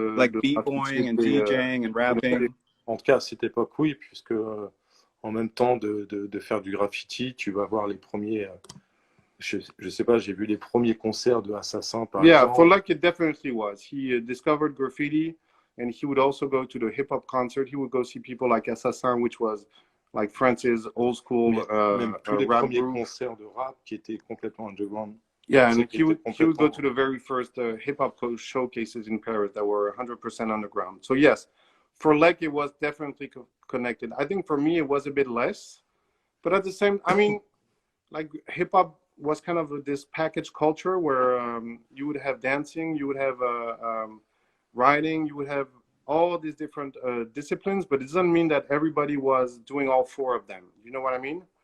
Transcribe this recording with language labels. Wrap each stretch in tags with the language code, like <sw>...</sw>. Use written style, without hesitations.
<en>like beatboying and DJing and rapping?</en> <fr>En tout cas, à cette époque, oui, puisque en même temps de faire du graffiti, tu vas voir les premiers, je sais pas, j'ai vu les premiers concerts de Assassin, par exemple.</fr> <en>Yeah, for Lek it definitely was. He discovered graffiti, and he would also go to the hip-hop concert. He would go see people like Assassin, which was like France's old school</en> <fr>même tous les</fr> <en>rap</en> <fr>premiers</fr> <en>group.</en> <fr>Concerts de rap qui étaient complètement underground.</fr> <en>Yeah, and he would go to the very first hip-hop showcases in Paris that were 100% underground. So yes, for Lek, it was definitely connected. I think for me, it was a bit less. But at the same, I mean, like hip-hop was kind of this package culture where you would have dancing, you would have writing, you would have all these different disciplines, but it doesn't mean that everybody was doing all four of them. You know what I mean?</en>